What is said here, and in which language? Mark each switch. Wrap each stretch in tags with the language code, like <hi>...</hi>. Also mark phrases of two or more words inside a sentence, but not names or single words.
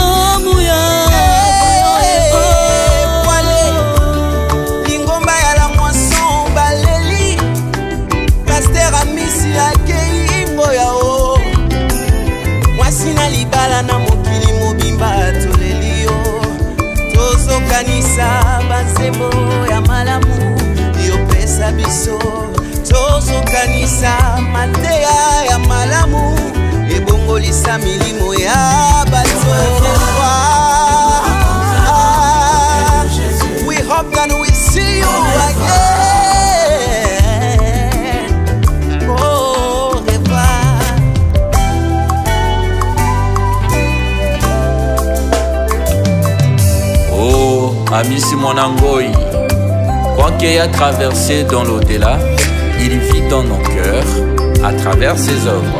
<ln>Lingomba ya</ln> <fr>la moisson</fr> <ln>baleli Pasteur Amissi akei mboya o mwasina libala na mokili mobimba toleli yo tozokanisa banzembo ya malamu yopesa biso tozokanisa mateya ya malamu ebongolisa milimo ya bato.</ln> <en>We hope that we see you again.</en> <fr>Au revoir. Oh, Amissi Mwanangoi, quoi qu'il ait traversé dans l'au-delà, il vit dans nos cœurs à travers ses œuvres.</fr>